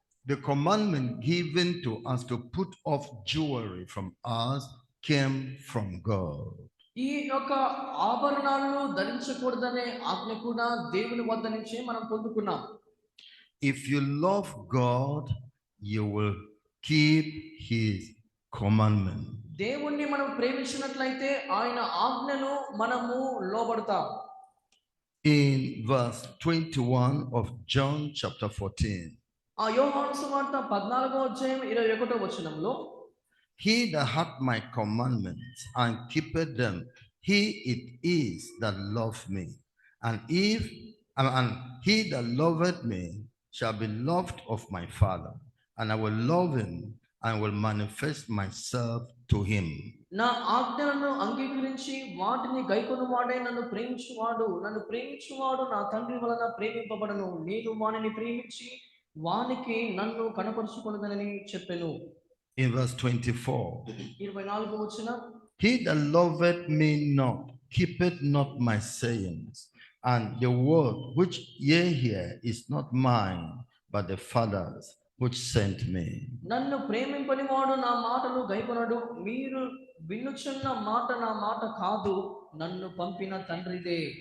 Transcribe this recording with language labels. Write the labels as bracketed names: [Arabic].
[English] The commandment given to us to put off jewelry from us came from God. [Telugu] ఈ యొక్క ఆభరణాలను ధరించకూడదనే ఆజ్ఞ కూడా దేవుని వద్ద నుంచే మనం పొందుకున్నాం. [English] If you love God, you will keep his commandment. [Telugu] దేవుణ్ణి మనం ప్రేమించినట్లయితే ఆయన ఆజ్ఞను మనము లోబడతాం. [English] In verse 21 of John chapter 14, [Telugu] ఆ యోహాను సువార్త 14వ అధ్యాయం 21వ వచనంలో, [English] he that hath my commandments and keepeth them, he it is that loveth me, and he that loveth me shall be loved of my Father, and I will love him and will manifest myself to him. [Telugu] నా ఆజ్ఞలను అంగీకరించి వాటిని గైకొనువాడే నన్ను ప్రేమించువాడు నా తండ్రి వలన ప్రేమింపబడను, నేను వానిని ప్రేమించి వానికి నన్ను కనపరుచుకొనుదనని చెప్పెను. [English] In verse 24, [Telugu] 24వ వచనం, [English] he that loveth me not keepeth not my sayings, and the word which ye hear is not mine, but the Father's which sent me. [Telugu] నన్ను ప్రేమింపని వాడు నా మాటలు గైకొనడు, మీరు వినుచున్న మాట నా మాట కాదు, నన్ను పంపిన తండ్రిదే.